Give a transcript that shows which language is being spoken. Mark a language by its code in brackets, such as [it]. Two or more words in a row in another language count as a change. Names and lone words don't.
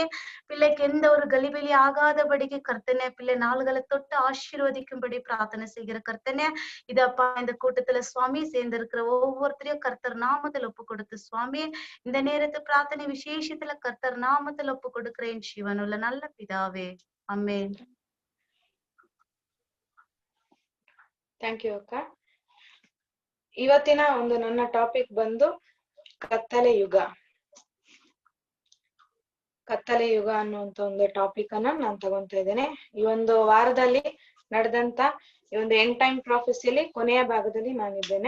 [ta] பிள்ளைக்கு எந்த ஒரு கலிபலி ஆகாதபடிக்கு கர்த்தனே பிள்ளை நாள்களை தொட்டு ஆசீர்வதிக்கும்படி பிரார்த்தனை செய்கிற கர்த்தனே இதப்பா இந்த கூட்டத்துல சுவாமி சேர்ந்திருக்கிற ஒவ்வொருத்தரையும் கர்த்தர் நாமத்துல ஒப்பு கொடுத்து சுவாமி இந்த நேரத்து பிரார்த்தனை விசேஷத்துல கர்த்தர் நாமத்துல ஒப்பு கொடுக்கிறேன் சிவனுள்ள நல்ல பிதாவே, ஆமென். [en] thank you [kn] ಅಕ್ಕ. ಇವತ್ತಿನ ಒಂದು ನನ್ನ ಟಾಪಿಕ್ ಬಂದು ಕತ್ತಲೆ ಯುಗ. ಕತ್ತಲೆ ಯುಗ ಅನ್ನುವಂತ ಒಂದು ಟಾಪಿಕ್ ಅನ್ನ ನಾನು ತಗೊಂತ ಇದ್ದೇನೆ. ಈ ಒಂದು ವಾರದಲ್ಲಿ ನಡೆದಂತ ಈ ಒಂದು [en] end time [kn] ಪ್ರಾಫೆಸಿಯಲ್ಲಿ ಕೊನೆಯ ಭಾಗದಲ್ಲಿ ನಾನಿದ್ದೇನೆ.